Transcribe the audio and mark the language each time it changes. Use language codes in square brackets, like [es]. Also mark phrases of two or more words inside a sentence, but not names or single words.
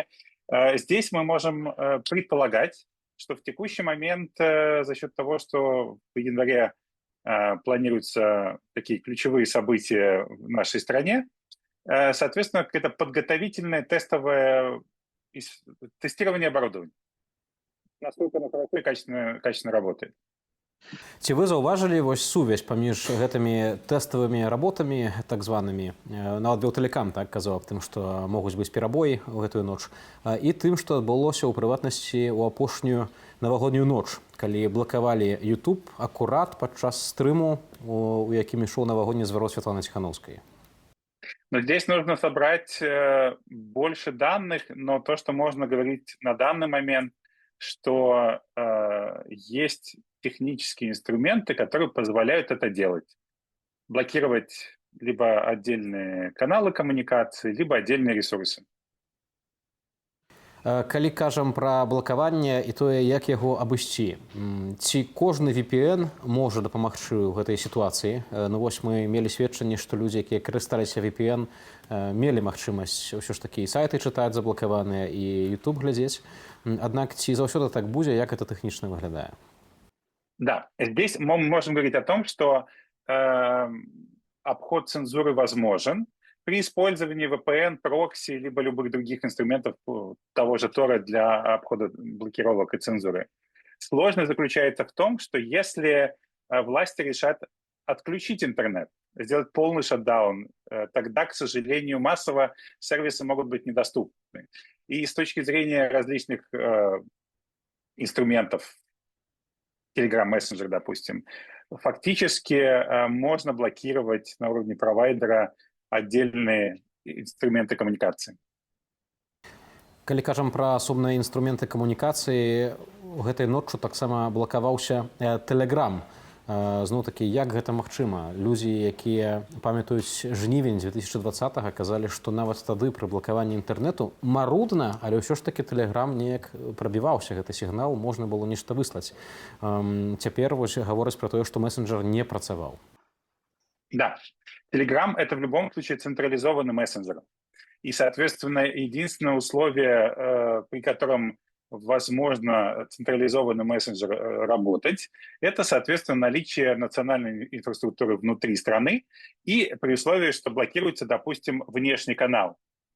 [ru] Здесь мы можем предполагать, что в текущий момент за счет того, что в январе планируются такие ключевые события в нашей стране, соответственно, это подготовительное тестовое тестирование оборудования. Насколько оно хорошо и качественно работает. [be] Ці вы заўважылі вось сувязь паміж гэтымі тэставымі работамі, так званымі, нават Белтэлекам так казаў аб тым, што могуць быць перабоі ў гэтую ноч, і тым, што адбылося ў прыватнасці ў апошнюю навагоднюю ноч, калі блакавалі YouTube акурат падчас стрыму, у якім ішоў навагодні зварот Святланы Ціханаўскай? [ru] Но здесь нужно собрать больше данных, но то, что можно говорить на данный момент, что есть технические инструменты, которые позволяют это делать. Блокировать либо отдельные каналы коммуникации, либо отдельные ресурсы. [be] Калі кажам пра блакаванне і тое, як яго абысці, ці кожны VPN можа дапамагчы ў гэтай сітуацыі? Ну вось мы мелі сведчанне, што людзі, якія карысталіся VPN, мелі магчымасць ўсё ж такі і сайты чытаць заблакаваныя, і YouTube глядзець. Аднак ці заўсёды так будзе, як гэта тэхнічна выглядае? [ru] Да, здесь мы можем говорить о том, что обход цензуры возможен при использовании VPN, прокси, либо любых других инструментов того же Тора для обхода блокировок и цензуры. Сложность заключается в том, что если власти решат отключить интернет, сделать полный шатдаун, тогда, к сожалению, массово сервисы могут быть недоступны. И с точки зрения различных инструментов, Telegram Messenger, допустим, фактически можно блокировать на уровне провайдера отдельные инструменты коммуникации. [be] Калі кажам пра асобныя інструменты камунікацыі, гэтай ноччу таксама блакаваўся Telegram. Зноў-такі, як гэта магчыма? Людзі, якія памятаюць жнівень 2020-го, казалі, што нават тады пры блакаванні інтэрнэту марудна, але ўсё ж такі Telegram неяк прабіваўся гэты сігнал, можна было нешта выслаць. Цяпер вось гавораць пра тое, што месенджер не працаваў. [ru] Да, Telegram — это в любом случае централизованный мессенджер. И, соответственно, единственное условие, при котором возможно централизованный мессенджер работать, это, соответственно, наличие национальной инфраструктуры внутри страны и при условии, что блокируется, допустим, внешний канал.